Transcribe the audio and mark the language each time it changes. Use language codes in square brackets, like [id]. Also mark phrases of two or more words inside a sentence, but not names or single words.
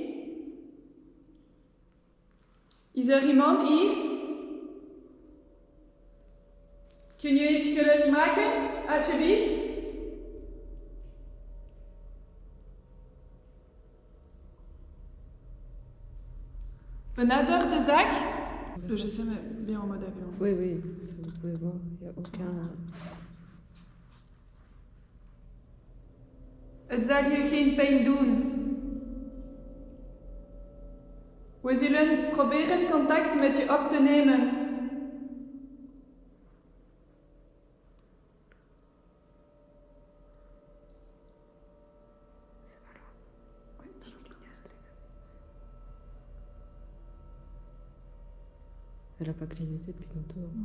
[nl] Is er iemand hier? Kun je het geluid maken, alsjeblieft? Benadert de zak. [fr] Le GSM est bien en mode avion. Oui, oui, ça, vous pouvez voir, il n'y a aucun... [nl] Het zal je geen pijn doen. We zullen proberen contact met je op te nemen. [fr] Elle n'a pas clignoté depuis longtemps.